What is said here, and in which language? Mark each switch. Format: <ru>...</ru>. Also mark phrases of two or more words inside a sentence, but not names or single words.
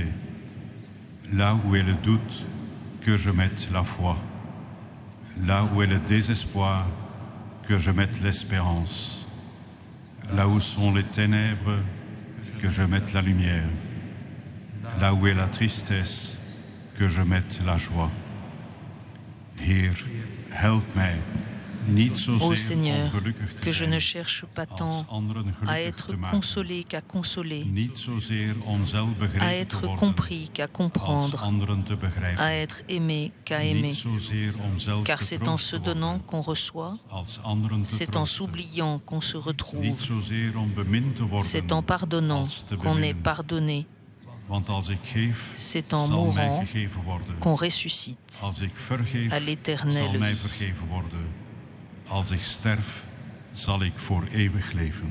<fr>Là où est le doute, que je mette la foi. Là où est le désespoir, que je mette l'espérance. Là où sont les ténèbres, que je mette la lumière. Là où est la tristesse, que je mette la joie.</fr> <nl>Heer, help mij.</nl> <fr>Ô Seigneur, que je ne cherche pas tant à être consolé qu'à consoler, à être compris qu'à comprendre, à être aimé qu'à aimer. Car c'est en se donnant qu'on reçoit, c'est en s'oubliant qu'on se retrouve, c'est en pardonnant qu'on est pardonné. C'est en mourant qu'on ressuscite à l'éternelle vie.</fr> <nl>Als ik sterf, zal ik voor eeuwig leven.</nl>